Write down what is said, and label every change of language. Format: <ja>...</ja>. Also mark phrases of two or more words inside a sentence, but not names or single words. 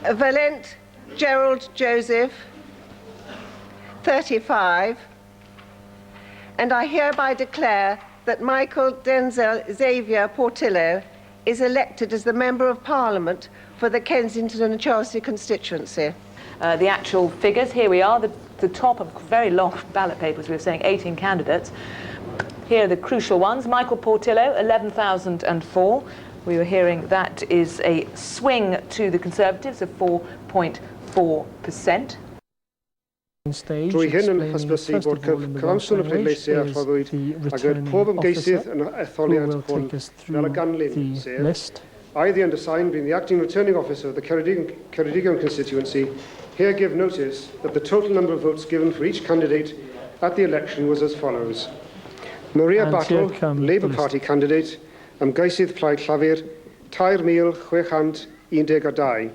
<en>Valent Gerald Joseph, 35, and I hereby declare that Michael Denzel Xavier Portillo is elected as the Member of Parliament for the Kensington and Chelsea constituency. The actual figures, here we are, the top of very long ballot papers, we were saying 18 candidates. Here are the crucial ones. Michael Portillo, 11,004. We were hearing that is a swing to the Conservatives of 4.4%.</en> <cy>Drwy hyn yn hysbysu bod cyfanswm y pleidleisiau a rhoddwyd a gyda pob ymgeisydd yn etholiad hwn fel y ganlyn, sef I,</cy> <en>the undersigned, being the acting returning officer of the Ceredigion constituency, here give notice that the total number of votes given for each candidate at the election was as follows. Maria Battle, Labour Party candidate,</en> <cy>ymgeisydd Plaid Llafur, 3,612.</cy>